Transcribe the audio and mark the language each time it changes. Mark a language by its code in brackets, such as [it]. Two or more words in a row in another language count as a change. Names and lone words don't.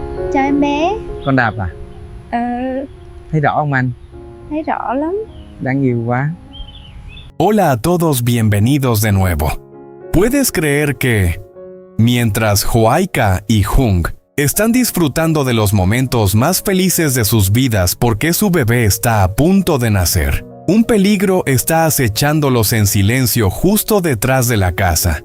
[vi] Chào em bé. Con đạp à? Thấy rõ không anh? Thấy rõ lắm. Đáng yêu quá. [es] Hola a todos, bienvenidos de nuevo. ¿Puedes creer que, mientras Joaika y Jung están disfrutando de los momentos más felices de sus vidas porque su bebé está a punto de nacer, un peligro está acechándolos en silencio justo detrás de la casa?